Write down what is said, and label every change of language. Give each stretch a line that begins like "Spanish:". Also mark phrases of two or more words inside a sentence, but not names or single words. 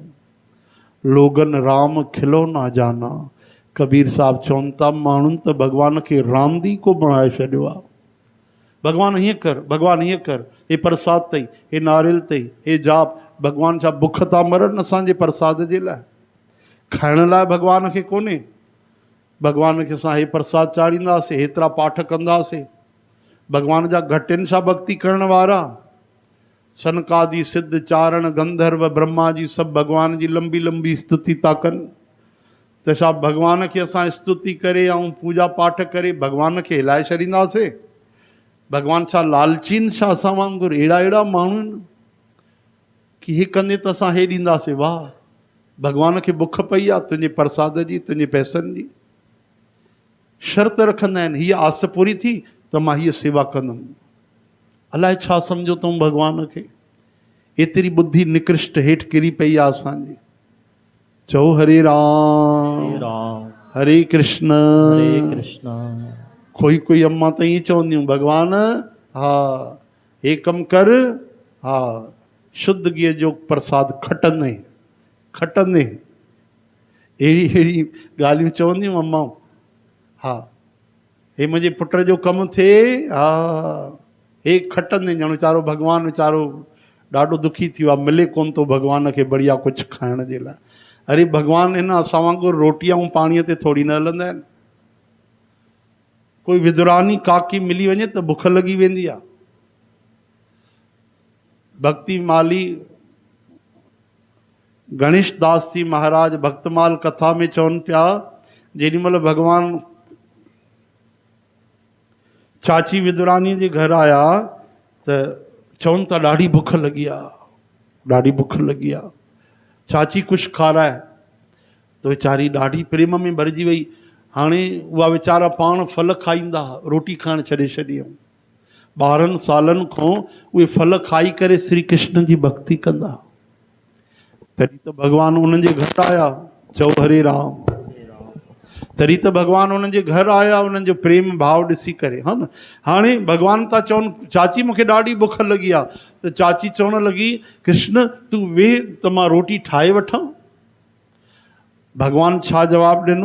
Sindhi: लोगन राम खिलौना जाना, कबीर साहब चवनि था माण्हुनि त भॻवान खे रांदी को बणाए छॾियो आहे। भॻवान हीअं कर, भॻवान हीअं कर, हे प्रसाद अथई, हे नारियल अथई, हे जाप। भॻवान छा बुख था मरनि असांजे प्रसाद जे लाइ? खाइण लाइ भॻवान खे कोन्हे। भॻवान खे असां हे प्रसाद चाढ़ींदासीं, हेतिरा पाठ कंदासीं। भॻवान जा घटि आहिनि छा भक्ति करण वारा? सनकादि सिद्ध चारण गंधर्व ब्रह्मा जी सभु भॻवान जी लंबी लंबी स्तुति था कनि। त छा भॻवान खे असां स्तुति करे ऐं पूजा पाठ करे भॻवान खे हिलाए छॾींदासीं? भॻवान छा लालचीन छा असां वांगुरु? अहिड़ा माण्हू आहिनि कि हे कंदे त असां हे ॾींदासीं। वाह, भॻवान खे बुख पई आहे तुंहिंजे प्रसाद जी, तुंहिंजे पैसनि जी। शर्त रखंदा आहिनि, हीअ आस पूरी थी त मां हीअ सेवा कंदुमि। अलाए छा सम्झो अथऊं भॻवान खे? एतिरी बुद्धि निकृष्ट हेठि किरी पई आहे असांजी। चओ हरे राम हरे कृष्ण हरे कृष्ण। कोई अम्मा त ईअं चवंदियूं, भॻवान हा हे कमु कर, हा शुद्ध गिह जो प्रसाद खटंदे खटंदे, अहिड़ी ॻाल्हियूं चवंदियूं अम्माऊं। हा हे मुंहिंजे पुट जो कमु थिए, हा हे खटंदे। ॼण वीचारो भॻवानु वीचारो ॾाढो दुखी थी वियो आहे, मिले कोन थो भॻवान खे बढ़िया कुझु खाइण जे लाइ। अरे भॻवानु हिन असां वांगुरु रोटीअ ऐं पाणीअ ते थोरी न हलंदा आहिनि। कोई विदुरानी काकी मिली वञे त बुख लॻी वेंदी आहे। भक्ति माली गणेश दास जी महाराज भक्तमाल कथा में चवनि पिया, जेॾी महिल भॻवानु चाची विदुरानी जे घर आया त चवनि था ॾाढी बुख लॻी आहे। ॾाढी बुख लॻी आहे, चाची कुझु खाराए, त वीचारी ॾाढी प्रेम में भरिजी वई। हाणे उहा वीचारा पाण फल खाईंदा, रोटी खाइणु छॾे छॾियऊं। 12 सालनि खां उहे फल खाई करे श्री कृष्ण जी भक्ति कंदा। तॾहिं त भॻवानु उन्हनि जे घर आया, चओ हरे राम। तॾहिं त भॻवानु उन्हनि जे घर आया, उन्हनि जो प्रेम भाव ॾिसी करे, हा न। हाणे भॻवानु था चवनि, चाची मूंखे ॾाढी बुख लॻी आहे, त चाची चवणु लॻी, कृष्ण तूं वेह त मां रोटी ठाहे वठां। भॻवानु छा जवाबु ॾिनो?